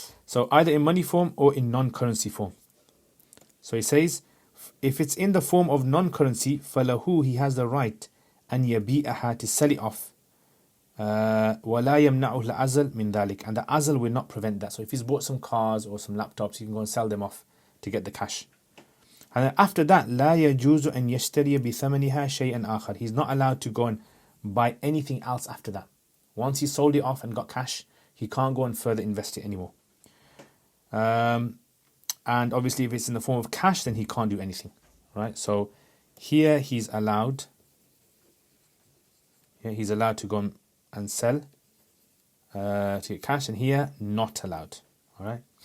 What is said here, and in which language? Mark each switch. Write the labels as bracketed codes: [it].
[en] So either in money form or in non-currency form. So he says, if it's in the form of non-currency, فَلَهُ, he has the right [ar] أن يبيعها, [en] to sell it off. [ar] وَلَا يَمْنَعُهُ الْعَزَلْ مِنْ ذَلِكَ, [en] and the azal will not prevent that. So if he's bought some cars or some laptops, he can go and sell them off to get the cash. [ar] And then after that, لا يجوز أن يشتري بثمنها شيئا آخر. [en] He's not allowed to go and buy anything else after that. Once he sold it off and got cash, he can't go and further invest it anymore. And obviously if it's in the form of cash, then he can't do anything, right? So here he's allowed to go and sell to get cash, and here not allowed. All right.